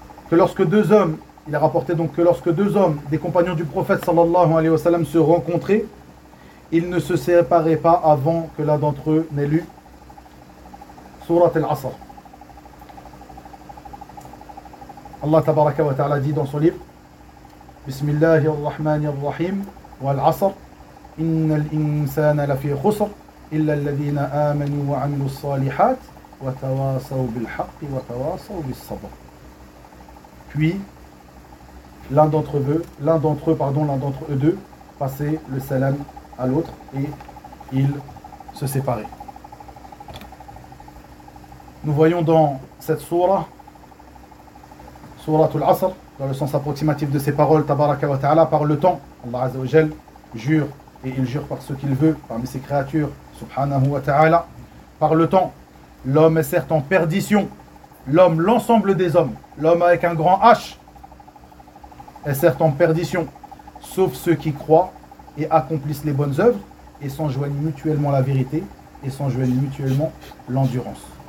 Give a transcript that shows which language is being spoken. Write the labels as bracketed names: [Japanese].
[French] Que lorsque deux hommes, il a rapporté donc que lorsque deux hommes, des compagnons du prophète [Arabic] sallallahu alayhi wa sallam, [French] se rencontraient, ils ne se séparaient pas avant que l'un d'entre eux n'ait lu Sourate al-Asr. Allah tabaraka wa ta'ala dit dans son livre: [Arabic] بسم الله الرحمن الرحيم والعصر إن الإنسان لفي خسر إلا الذين آمنوا وعملوا الصالحات وتواصوا بالحق وتواصوا بالصبر. [French] Puis l'un d'entre eux passait le salam à l'autre et ils se séparaient. Nous voyons dans cette sourate al-Asr, dans le sens approximatif de ses paroles, [Arabic] Tabaraka wa Ta'ala, [French] par le temps, [Arabic] Allah Azza wa Jal [French] jure, et il jure par ce qu'il veut, parmi ses créatures, [Arabic] Subhanahu wa Ta'ala, [French] par le temps, l'homme est certes en perdition, l'homme, l'ensemble des hommes, l'homme avec un grand H, est certes en perdition, sauf ceux qui croient et accomplissent les bonnes œuvres, et s'enjoignent mutuellement la vérité, et s'enjoignent mutuellement l'endurance.